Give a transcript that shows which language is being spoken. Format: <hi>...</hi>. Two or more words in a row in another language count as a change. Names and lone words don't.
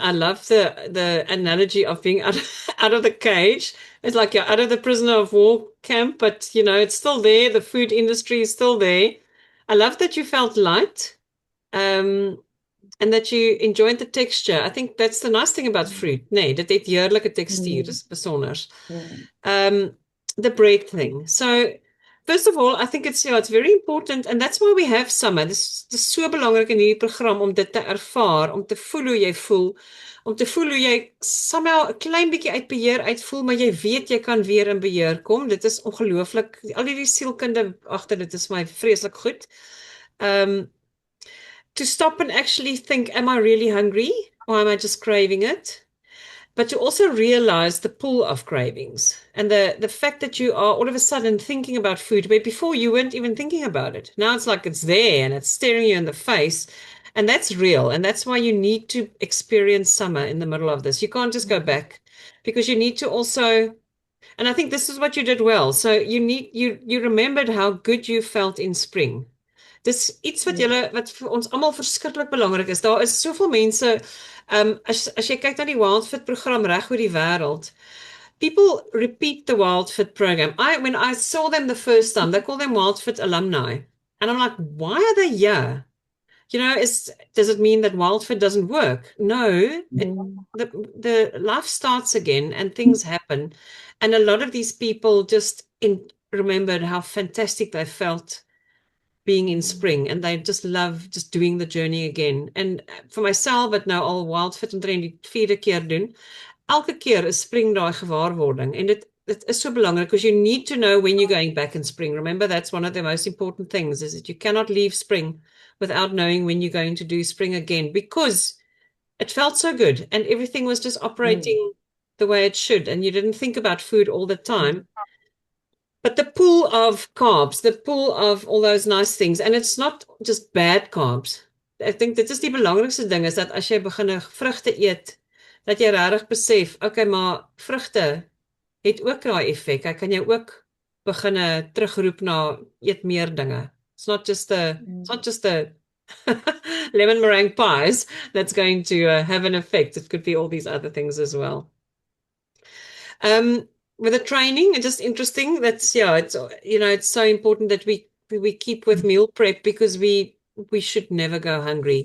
<en>I love the analogy of being out of the cage. It's like you're out of the prisoner of war camp, but it's still there. The food industry is still there. I love that you felt light, and that you enjoyed the texture. I think that's the nice thing about fruit,</en> <af>nee, dit het heerlike tekstuur, dis besonder.</af> <en>The break thing. So first of all, I think it's very important, and that's why we have summer.</en> <af>Dis so belangrik in hierdie program om dit te ervaar, om te voel hoe jy voel, om te voel hoe jy somehow 'n klein bietjie uit beheer uitvoel, maar jy weet jy kan weer in beheer kom. Dit is ongelooflik. Al hierdie sielkunde agter dit is my vreeslik goed.</af> <en>To stop and actually think, am I really hungry or am I just craving it? But to also realize the pull of cravings and the fact that you are all of a sudden thinking about food where before you weren't even thinking about it. Now it's like it's there and it's staring you in the face. And that's real. And that's why you need to experience summer in the middle of this. You can't just go back, because you need to also, and I think this is what you did well. So you remembered how good you felt in spring.</en> <af>Dis iets wat wat vir ons almal verskriklik belangrik is. Daar is soveel mense, as jy kyk na die WildFit program reg oor die wêreld,</af> <en>people repeat the WildFit program. When I saw them the first time, they call them WildFit alumni. And I'm like, why are they here? Does it mean that WildFit doesn't work? No, the life starts again and things happen. And a lot of these people just remembered how fantastic they felt being in spring, and they just love just doing the journey again. And for myself,</en> <af>wat nou al WildFit omtrent die 4de keer doen, elke keer is spring daai gewaarwording, en dit it is so belangrik</af> <en>because you need to know when you're going back in spring. Remember, that's one of the most important things is that you cannot leave spring without knowing when you're going to do spring again because it felt so good and everything was just operating the way it should and you didn't think about food all the time. But the pool of carbs, the pool of all those nice things, and it's not just bad carbs.</en> <af>Ek dink dit is die belangrikste ding is dat as jy begin vrugte eet, dat jy regtig besef, okay, maar vrugte het ook daai effek. Hy kan jou ook begin terugroep na eet meer dinge.</af> <en>It's not just the lemon meringue pies that's going to have an effect. It could be all these other things as well. With the training, it's just interesting. That's it's it's so important that we keep with meal prep because we should never go hungry.</en>